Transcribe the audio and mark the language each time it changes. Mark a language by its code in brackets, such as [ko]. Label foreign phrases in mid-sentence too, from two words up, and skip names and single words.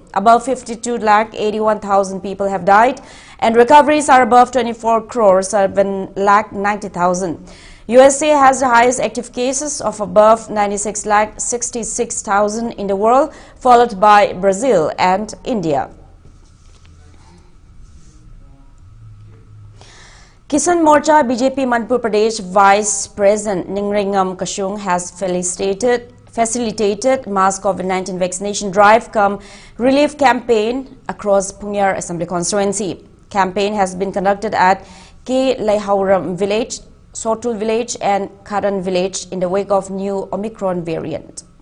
[en] Above 52 lakh 81,000 people have died, and recoveries are above 24 crore 7 lakh 90,000. USA has the highest active cases of above 96 lakh 66,000 in the world, followed by Brazil and India. Kisan Morcha BJP Manipur Pradesh Vice President Ningringam Kashung has facilitated mass COVID-19 vaccination drive cum relief campaign across Pungyar Assembly constituency. Campaign has been conducted at K. Laihauram village, Sotul village and Karan village in the wake of new Omicron variant.